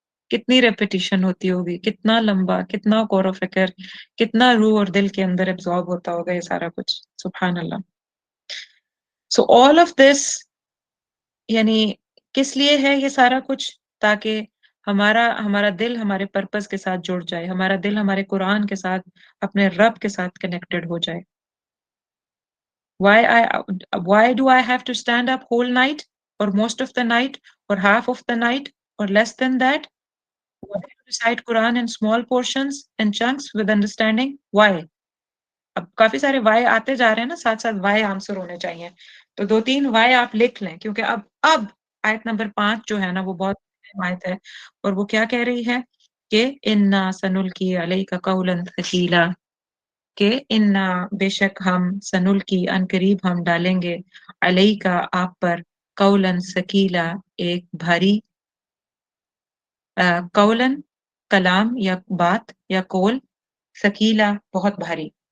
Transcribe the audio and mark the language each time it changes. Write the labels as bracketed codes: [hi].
[ur] کتنی ریپیٹیشن ہوتی ہوگی، کتنا لمبا، کتنا غور و فکر، کتنا روح اور دل کے اندر ابزارب ہوتا ہوگا یہ سارا کچھ. سبحان اللہ. [en] so all of this [ur] یعنی کس لیے ہے یہ سارا کچھ؟ تاکہ ہمارا دل ہمارے پرپس کے ساتھ جڑ جائے، ہمارا دل ہمارے قرآن کے ساتھ، اپنے رب کے ساتھ کنیکٹڈ ہو جائے. [en] Why do I have to stand up whole night or most of the night or half of the night or less than that? Why to recite Quran in small portions and chunks with understanding? Why? [ur] اب کافی سارے وائے آتے جا رہے ہیں نا، ساتھ ساتھ وائے answer ہونے چاہیے، تو 2-3 وائے آپ لکھ لیں، کیونکہ اب آیت نمبر 5 جو ہے نا وہ بہت اہم آیت ہے، اور وہ کیا کہہ رہی ہے کہ [ar] اِنَّا سَنُلْقِي عَلَيْكَ قَوْلًا ثَقِيلًا، [ur] کہ اِنَّا بے شک ہم سنلقی ان قریب ہم ڈالیں گے، علیک آپ پر، قولاً ثقیلا ایک بھاری، قولاً کلام یا بات یا قول، ثقیلا بہت بھاری.